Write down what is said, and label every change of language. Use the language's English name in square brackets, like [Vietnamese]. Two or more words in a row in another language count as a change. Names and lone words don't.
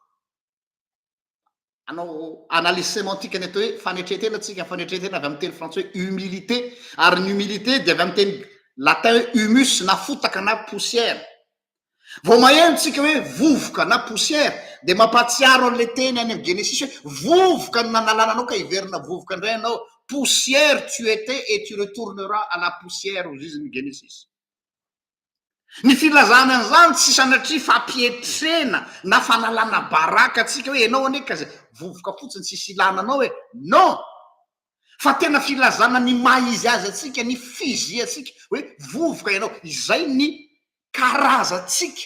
[Malagasy] Anao [French] analyse sémantique [Malagasy] ny atao hoe fanetretena tsika fanetretena avy amin'ny teny français hoe humilité, ary ny humilité dia avy amin'ny teny latin hoe humus na fotaka na poussière. Vao maheno tsika hoe vovoka na poussière dia mampatsiaro an'le teny any amin'ny Genesis hoe vovoka no nanalananao ka hiverina vovoka indray anao, [French] poussière tu étais et tu retourneras à la poussière [Malagasy] aux izy ny Genesis. Ny filazana an'izany tsy sanatria fampietrena na fanalana baraka atsika hoe ianao ane ka zay vovoka fotsiny tsisy ilananao hoe non, fa tena filazana ny maizy azy atsika, ny fizy atsika hoe vovoka ianao, izay ny karazatsika.